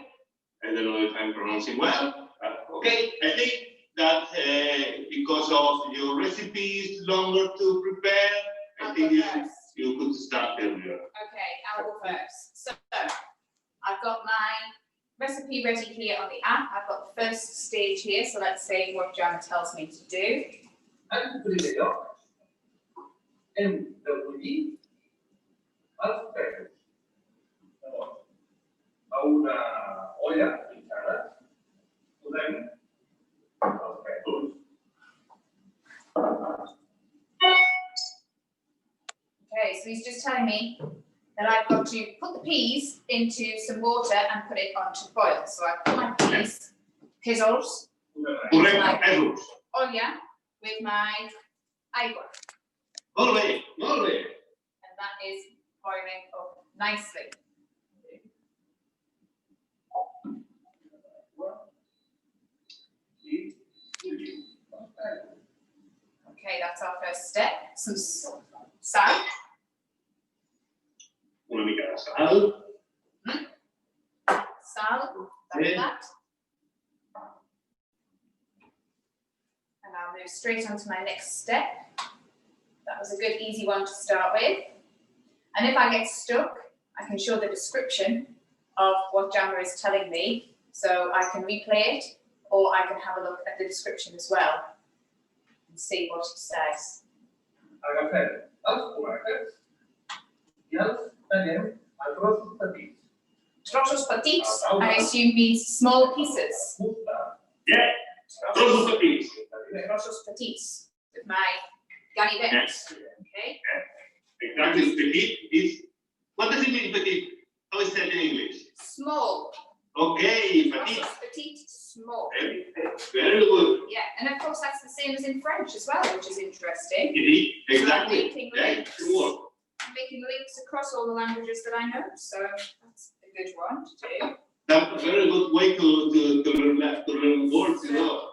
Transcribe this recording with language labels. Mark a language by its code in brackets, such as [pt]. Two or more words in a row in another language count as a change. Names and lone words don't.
[en] I don't know if I'm pronouncing well. Okay, I think that because of your recipe is longer to prepare, I think you could start earlier. Okay, I'll go first. So, I've got my recipe ready here on the app. I've got the first stage here, so let's see what Gemma tells me to do. [ca] En primer lloc, hem de bullir els pèsols. Llavors, a una olla mitjana posem els pèsols. [en] Okay, so he's just telling me that I've got to put the peas into some water and put it on to boil. So I put my peas, [ca] pèsols, Correcte, pèsols. [en] olla with my aigua. [ca] Molt bé. [en] And that is boiling up nicely. Okay, that's our first step. Some salt. [ca] Una mica de sal. Sal, [en] like that. And I'll move straight on to my next step. That was a good, easy one to start with. And if I get stuck, I can show the description of what Gemma is telling me, so I can replay it, or I can have a look at the description as well and see what it says. [ca] Agafem els tomàquets i els tallem a trossos petits. Trossos petits, [en] I assume means small pieces. Yeah, [ca] trossos petits. Trossos petits, [en] with my ganivets. Yes. Okay. Exactly, petit is, what does it mean petit? How is that in English? Small. Okay, Petite, petite. petite, small. Very good. Yeah, and of course that's the same as in French as well, which is interesting. Exactly. Making Yeah, links. good work. Making links across all the languages that I know, so that's a good one to do. That's a very good way to learn words, you know.